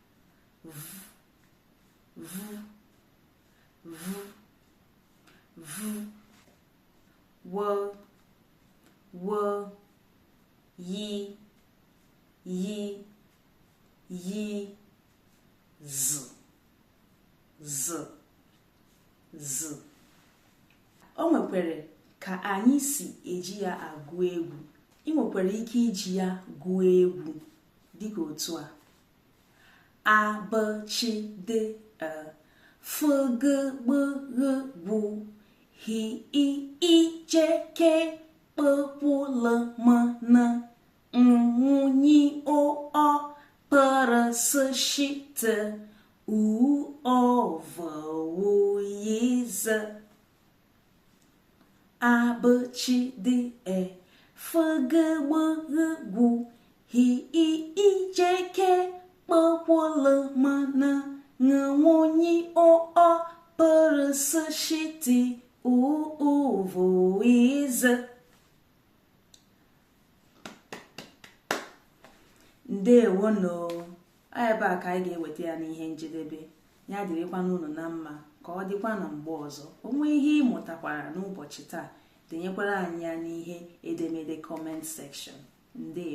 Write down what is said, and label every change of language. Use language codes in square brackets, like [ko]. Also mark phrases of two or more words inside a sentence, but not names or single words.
[ig] V W Y Z. O nwekwara ka anyị si eji ya agụ egwu. Ị nwekwara ike iji ya gụọ egwu dịka otu a: B Ch D F G B G W H I J K P P L M N N O O P R S Š T U O V W Y Z. A B Ch D E F G B G W H I J K P P L M N N O O P R S Š T U O V W Y Z. Ndewonu. Ebe a ka anyị ga-eweta ya n'ihe njedebe. Ya dịrịkwa n'unu na mma ka ọ dịkwa na mgbe ọzọ. Onwe ihe ị mụtakwara n'ụbọchị taa, denyekwara anyị ya n'ihe edemede [en] comment section.